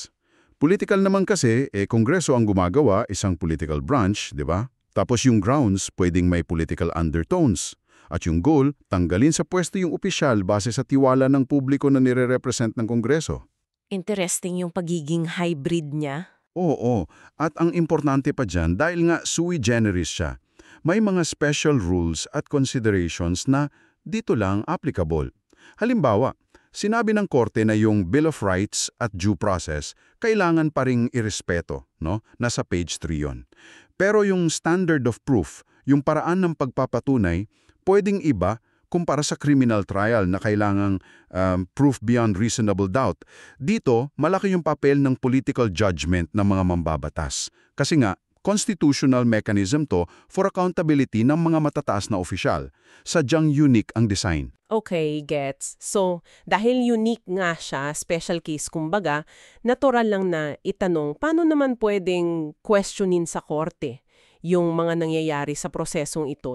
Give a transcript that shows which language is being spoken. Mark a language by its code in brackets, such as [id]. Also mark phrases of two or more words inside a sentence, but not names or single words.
[tl] Political naman kasi, Kongreso ang gumagawa, isang [en] political branch, [tl] di ba? Tapos yung grounds, pwedeng may [en] political undertones. [tl] At yung goal, tanggalin sa pwesto yung opisyal base sa tiwala ng publiko na nire-represent ng Kongreso. Interesting yung pagiging hybrid niya. Oo, at ang importante pa dyan, dahil nga sui generis siya, may mga [en] special rules [tl] at considerations na dito lang applicable. Halimbawa, sinabi ng korte na yung Bill of Rights at [en] due process [tl] kailangan pa ring irespeto, no? Nasa page 3 yon. Pero yung [en] standard of proof, [tl] yung paraan ng pagpapatunay, pwedeng iba kumpara sa [en] criminal trial [tl] na kailangang [en] proof beyond reasonable doubt. [tl] Dito, malaki yung papel ng [en] political judgment [tl] ng mga mambabatas. Kasi nga, [en] constitutional mechanism [tl] to [en] for accountability [tl] ng mga matataas na opisyal. Sadyang unique ang design. [en] Okay, gets. [tl] So, dahil unique nga siya, [en] special case [tl] kumbaga, natural lang na itanong, paano naman pwedeng questionin sa korte yung mga nangyayari sa prosesong ito?